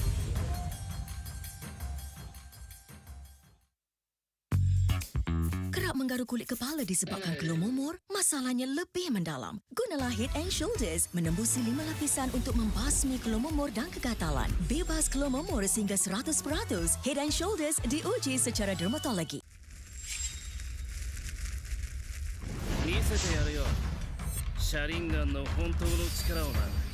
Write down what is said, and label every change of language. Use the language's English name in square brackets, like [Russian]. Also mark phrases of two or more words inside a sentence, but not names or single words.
[Malay] กระ menggaruk kulit kepala disebabkan kelumumur? Masalahnya lebih mendalam. Gunalah Head and Shoulders menembusi 5 lapisan untuk membasmi kelumumur dan kegatalan. Bebas kelumumur sehingga 100%. Head and Shoulders diuji secara dermatologi. [Japanese] 見せてやるよシャリンガンの本当の力をな